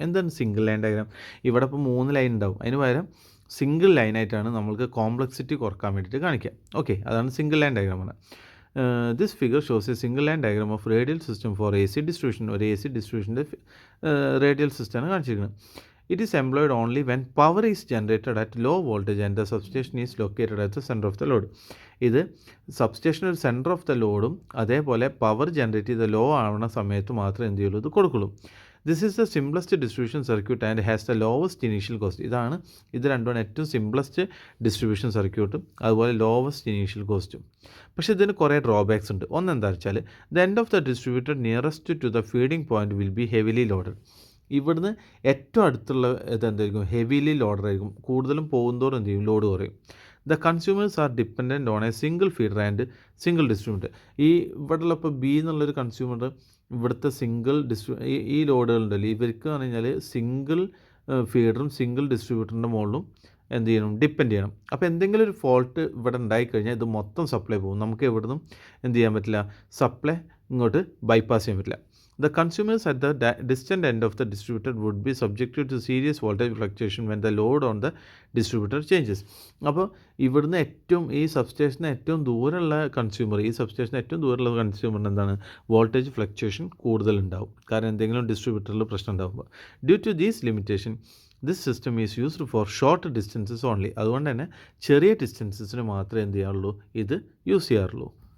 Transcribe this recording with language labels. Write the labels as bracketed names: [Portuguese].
[Malayalam] എന്താണ് single line diagram? ഇവിടെ ഇപ്പോൾ 3 ലൈൻ ഉണ്ടാവും, അതിന് പകരം സിംഗിൾ ലൈനായിട്ടാണ് നമ്മൾക്ക് കോംപ്ലക്സിറ്റി കുറക്കാൻ വേണ്ടിയിട്ട് കാണിക്കുക. ഓക്കെ, അതാണ് single line ഡയഗ്രാമാണ്. [English] This figure shows a single line diagram of radial system for AC distribution. [Malayalam] ഒരു AC ഡിസ്ട്രിബ്യൂഷൻ്റെ റേഡിയൽ സിസ്റ്റമാണ് കാണിച്ചിരിക്കുന്നത്. [English] It is employed only when power is generated at low voltage and the substation is located at the center of the load. [Malayalam] ഇത് substation ഒരു centre of the ലോഡും അതേപോലെ power generate ചെയ്ത law ആവുന്ന സമയത്ത് മാത്രമേ എന്ത് ചെയ്യുള്ളൂ, ഇത് കൊടുക്കുള്ളൂ. [English] This is the simplest distribution circuit and has the lowest initial cost. [Malayalam] ഇത് രണ്ടുമാണ് ഏറ്റവും സിംപ്ലസ്റ്റ് ഡിസ്ട്രിബ്യൂഷൻ സർക്യൂട്ടും അതുപോലെ ലോവസ്റ്റ് ഇനീഷ്യൽ കോസ്റ്റും. പക്ഷേ ഇതിന് കുറേ ഡ്രോബാക്സ് ഉണ്ട്. ഒന്നെന്താ വെച്ചാൽ [English] The end of the distributor nearest to the feeding point will be heavily loaded. [Malayalam] ഇവിടുന്ന് ഏറ്റവും അടുത്തുള്ള ഇതെന്തായിരിക്കും, ഹെവിലി ലോഡർ ആയിരിക്കും. കൂടുതലും പോകുന്നതോറും എന്ത് ചെയ്യും, ലോഡ് കുറയും. [English] The consumers are dependent on a single feeder and single distributor. [Malayalam] ഈ ഇവിടെയുള്ള ഇപ്പോൾ B എന്നുള്ളൊരു കൺസ്യൂമർ ഇവിടുത്തെ സിംഗിൾ ഈ ലോഡുകളുണ്ടല്ലോ, ഇവർക്ക് എന്ന് പറഞ്ഞാൽ സിംഗിൾ ഫീഡറും സിംഗിൾ ഡിസ്ട്രിബ്യൂട്ടറിൻ്റെ മുകളിലും എന്ത് ചെയ്യണം, ഡിപ്പെൻഡ് ചെയ്യണം. അപ്പോൾ എന്തെങ്കിലും ഒരു ഫോൾട്ട് ഇവിടെ ഉണ്ടായിക്കഴിഞ്ഞാൽ ഇത് മൊത്തം സപ്ലൈ പോകും. നമുക്ക് എവിടുന്നും എന്ത് ചെയ്യാൻ പറ്റില്ല, സപ്ലൈ ഇങ്ങോട്ട് ബൈപ്പാസ് ചെയ്യാൻ പറ്റില്ല. [English] The consumers at the distant end of the distributor would be subjected to serious voltage fluctuation when the load on the distributor changes. [Malayalam] അപ്പോൾ ഇവിടുന്ന് ഈ സബ്സ്റ്റേഷന് ഏറ്റവും ദൂരമുള്ള കൺസ്യൂമറിന് എന്താണ്, വോൾട്ടേജ് ഫ്ലക്ച്വേഷൻ കൂടുതലുണ്ടാവും. കാരണം എന്തെങ്കിലും ഡിസ്ട്രിബ്യൂട്ടറിൽ പ്രശ്നം ഉണ്ടാകുമ്പോൾ. [English] Due to these limitation this system is used for short distances only. [Malayalam] അതുകൊണ്ട് തന്നെ ചെറിയ ഡിസ്റ്റൻസസിന് മാത്രമേ എന്ത് ചെയ്യാറുള്ളൂ, ഇത് യൂസ് ചെയ്യാറുള്ളൂ.